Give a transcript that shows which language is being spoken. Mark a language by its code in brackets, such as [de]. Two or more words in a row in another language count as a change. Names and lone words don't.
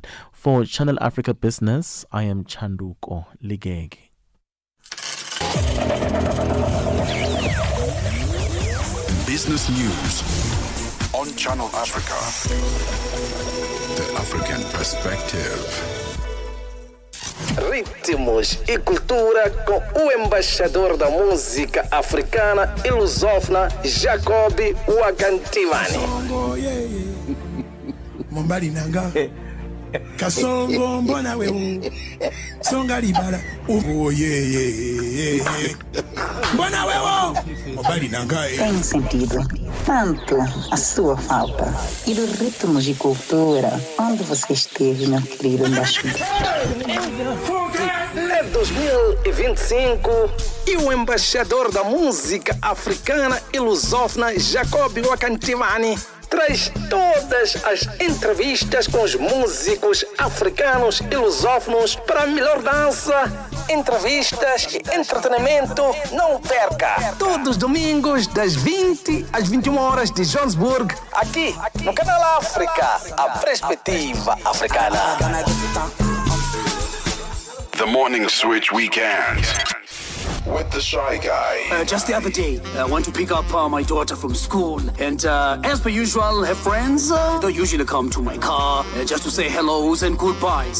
[en] For Channel Africa Business, I am Chanduko Ligegi. Business News on Channel Africa. The African Perspective. [pt] Ritmos e cultura com o embaixador da música africana e lusófona Jacobi Wakantivani. [ln] Mombali nanga kasongo mbona wewe songa libala [en] oh yeah [ln] Mbona wewe? Mobali nangae. [pt] Tem sentido. Tanto a sua falta. E dos ritmos de cultura. Onde você esteve, meu querido embaixador? É 2025 e o embaixador da música africana e lusófona Jacob Wakantivani traz todas as entrevistas com os músicos africanos e lusófonos para a melhor dança, entrevistas e entretenimento. Não perca! Todos os domingos, das 20 às 21 horas de Johannesburg, aqui no Canal África, a perspectiva africana. [en] The Morning Switch Weekend with the Shy Guy. Just the other day, I went to pick up my daughter from school, and as per usual, her friends, they usually come to my car just to say hellos and goodbyes.